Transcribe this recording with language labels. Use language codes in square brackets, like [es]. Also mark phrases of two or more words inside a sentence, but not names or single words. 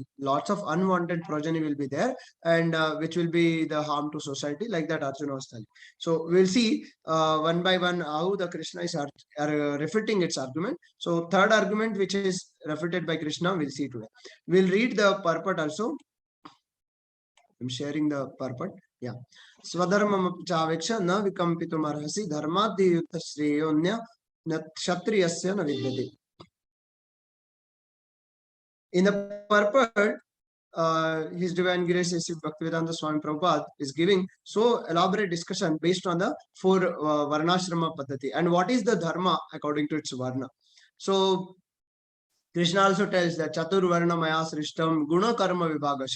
[en] Lots of unwanted progeny will be there, and which will be the harm to society, like that Arjuna was telling. So we'll see one by one how the Krishna is refuting its argument. So third argument, which is refuted by Krishna, we'll see today. We'll read the purport also. I'm sharing the purport. Yeah. [sa] स्वधर्मं चावेक्ष्य न विकम्पितुम् अर्हसि धर्म्याद्धि युद्धा श्रेयोऽन्य क्षत्रियस्य न विद्यते. [en] In the purport, His Divine Grace Sri Bhaktivedanta Swami Prabhupada is giving so elaborate discussion based on the four [sa] वर्णाश्रम पद्धति [en] and what is the Dharma according to its Varna. So Krishna also tells that [sa] चातुर् वर्ण मया सृष्टं गुण कर्म विभागशः.